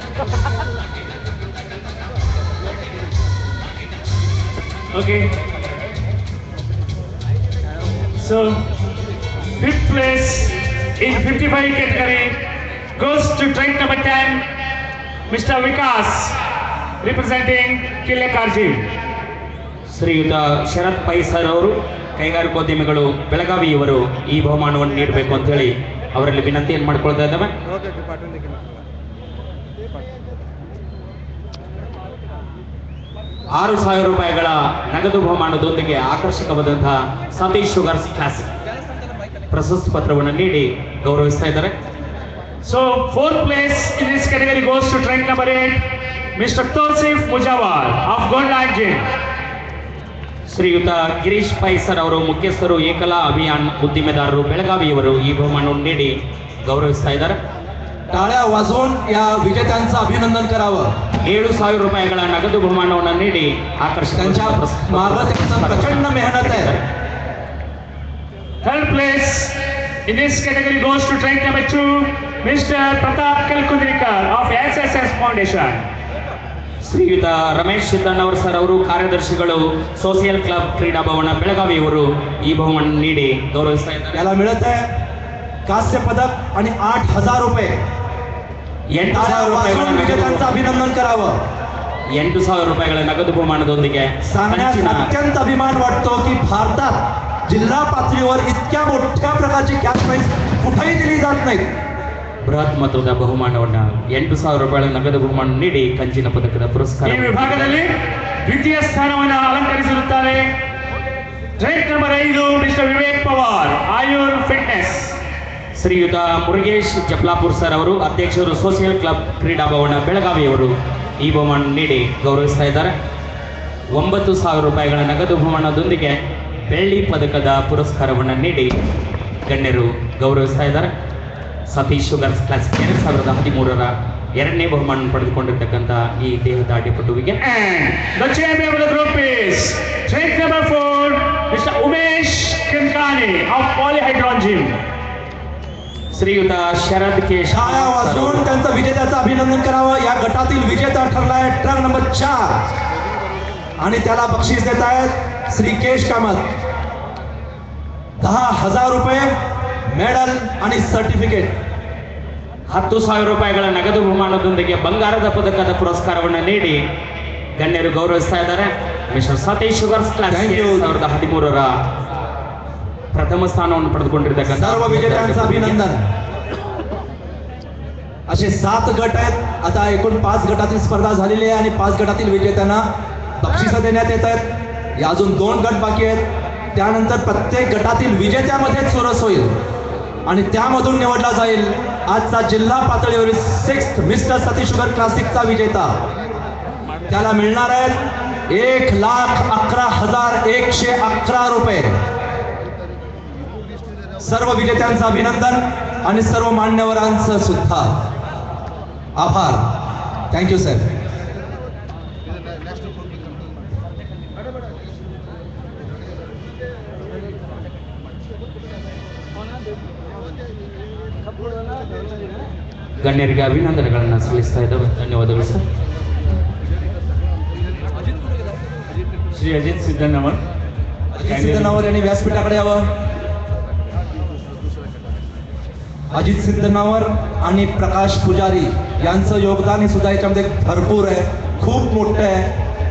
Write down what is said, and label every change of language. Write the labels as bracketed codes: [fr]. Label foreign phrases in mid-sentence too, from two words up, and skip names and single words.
[en] Okay. So, fifth place in 55 category goes to track number 10, Mr. Vikas, representing Kilekarji. [kn] ಶ್ರೀಯುತ ಶರತ್ ಪೈ ಸರ್ ಅವರು ಕೈಗಾರಿಕೋದ್ಯಮಿಗಳು ಬೆಳಗಾವಿ ಇವರು ಈ ಬಹುಮಾನವನ್ನು ನೀಡಬೇಕು ಅಂತ ಹೇಳಿ ಅವರಲ್ಲಿ ವಿನಂತಿಯನ್ನು ಮಾಡ್ಕೊಳ್ತಾ ಇದ್ದಾವೆ. ₹6,000 ನಗದು ಬಹುಮಾನದೊಂದಿಗೆ ಆಕರ್ಷಕವಾದಂತಹ ಸತೀಶ್ ಶುಗರ್ಸ್ ಕ್ಲಾಸಿಕ್ ಪ್ರಶಸ್ತಿ ಪತ್ರವನ್ನು ನೀಡಿ ಗೌರವಿಸ್ತಾ ಇದ್ದಾರೆ. [en] So, fourth place in this category goes to track number 8, Mr. Tosif Mujawar of Gondanjin. [kn] ಶ್ರೀಯುತ ಗಿರೀಶ್ ಪೈ ಸರ್ ಅವರು ಮುಖ್ಯಸ್ಥರು ಏಕಲಾ ಅಭಿಯಾನ್ ಉದ್ದಿಮೆದಾರರು ಬೆಳಗಾವಿಯವರು ಈ ಬಹುಮಾನವನ್ನು ನೀಡಿ ಗೌರವಿಸ್ತಾ ಇದ್ದಾರೆ. [mr] टाळ्या वाजवून या विजेत्यांचं अभिनंदन करावं. [kn] ₹7,000 ನಗದು ಬಹುಮಾನವನ್ನು ನೀಡಿ [mr] त्यांच्या मागे त्यांचं प्रचंड मेहनत आहे. [en] Third place in this category goes to track number 2, Mr. Pratap Kalkundrikar of SSS Foundation. [kn] ಶ್ರೀಯುತ ರಮೇಶ್ ಸಿದ್ದಣ್ಣವರ್ ಸರ್ ಅವರು ಕಾರ್ಯದರ್ಶಿಗಳು ಸೋಷಿಯಲ್ ಕ್ಲಬ್ ಕ್ರೀಡಾ ಭವನ ಬೆಳಗಾವಿಯವರು ಈ ಬಹುಮಾನ ನೀಡಿ ಗೌರವಿಸ್ತಾ ಇದ್ದಾರೆ. [mr] याला मिळत आहे कांस्य पदक आणि ₹8,000. ₹8,000 विजेत्यांचं अभिनंदन करावं. [kn] ₹8,000 नगದು ಬಹುಮಾನದೊಂದಿಗೆ [mr] सांगण्यात अत्यंत अभिमान वाटतो की भारतात जिल्हा पातळीवर इतक्या मोठ्या प्रकारची [en] cash prize [mr] कुठेही दिली जात नाही. [kn] ಬೃಹತ್ ಮೊತ್ತದ ಬಹುಮಾನವನ್ನು ₹8,000 ನಗದು ಬಹುಮಾನ ನೀಡಿ ಕಂಚಿನ ಪದಕದ ಪುರಸ್ಕಾರ ಈ ವಿಭಾಗದಲ್ಲಿ ದ್ವಿತೀಯ ಸ್ಥಾನವನ್ನು ಅಲಂಕರಿಸಿರುತ್ತಾರೆ [en] track number [kn] 5, ಮಿಸ್ಟರ್ ವಿವೇಕ್ ಪವಾರ್, ಆಯುರ್ ಫಿಟ್ನೆಸ್. ಶ್ರೀಯುತ ಮುರುಗೇಶ್ ಜಪ್ಲಾಪುರ್ ಸರ್ ಅವರು ಅಧ್ಯಕ್ಷರು ಸೋಷಿಯಲ್ ಕ್ಲಬ್ ಕ್ರೀಡಾ ಭವನ ಬೆಳಗಾವಿಯವರು ಈ ಬಹುಮಾನ ನೀಡಿ ಗೌರವಿಸ್ತಾ ಇದ್ದಾರೆ. ₹9,000 ನಗದು ಬಹುಮಾನದೊಂದಿಗೆ ಬೆಳ್ಳಿ ಪದಕದ ಪುರಸ್ಕಾರವನ್ನು ನೀಡಿ ಗಣ್ಯರು ಗೌರವಿಸ್ತಾ ಇದ್ದಾರೆ. ಸತೀಶ್ ಶುಗರ್ಸ್ ಕ್ಲಾಸಿಕ್ 2013ರ ಎರಡನೇ ಬಹುಮಾನ ಪಡೆದುಕೊಂಡಿರ್ತಕ್ಕಂಥ ಈ ದೇಹದಾಢ್ಯಪಟುವಿಗೆ [en] The champion of the group is track number 4, Mr. Umesh Kinkani of Polyhydron Gym. [kn] ಶ್ರೀಯುತ ಶರದ್ ಕೇಶ್ [mr] टाळ्या वाजवून त्यांचं विजेत्याचं अभिनंदन करावं. या गटातील विजेता ठरलाय [en] truck number [mr] 4 आणि त्याला बक्षीस देत आहेत श्री केश कामत. ₹10,000 मेडल आणि सर्टिफिकेट. [kn] ₹10,000 ನಗದು ಬಹುಮಾನದೊಂದಿಗೆ ಬಂಗಾರದ ಪದಕದ ಪುರಸ್ಕಾರವನ್ನು ನೀಡಿ ಗಣ್ಯರು ಗೌರವಿಸ್ತಾ ಇದ್ದಾರೆ. ಮಿಸ್ಟರ್ ಸತೀಶ್ ಶುಗರ್ಸ್ ಕ್ಲಾಸ್ 2013ರ ಪ್ರಥಮ ಸ್ಥಾನವನ್ನು ಪಡೆದುಕೊಂಡಿರ್ತಕ್ಕಂಥ [mr] सर्व विजेत्यांचं अभिनंदन. असे 7 गट आहेत. आता एकूण 5 गटातील स्पर्धा झालेली आहे आणि 5 गटातील विजेत्यांना बक्षिसं देण्यात येत आहेत. या अजून 2 गट बाकी आहेत. त्यानंतर प्रत्येक गटातील विजेत्यामध्ये चुरस होईल आणि त्यामधून निवडला जाईल आजचा जिल्हा पातळीवरील 6th मिस्टर सतीश शुगर क्लासिकचा विजेता. त्याला मिळणार आहेत ₹1,11,111. सर्व विजेत्यांचं अभिनंदन आणि सर्व मान्यवरांचं सुद्धा आभार. [en] thank you sir. [kn] ಗಣ್ಯರಿಗೆ ಅಭಿನಂದನೆಗಳನ್ನು ಸಲ್ಲಿಸ್ತಾ ಇದ್ದಾವೆ. ಧನ್ಯವಾದಗಳು ಸರ್. [mr] श्री अजित सिद्धनवर सिद्धनावर यांनी व्यासपीठाकडे यावं. अजित सिद्धनावर आणि प्रकाश पुजारी यांचं योगदान हे सुद्धा याच्यामध्ये भरपूर आहे, खूप मोठं आहे.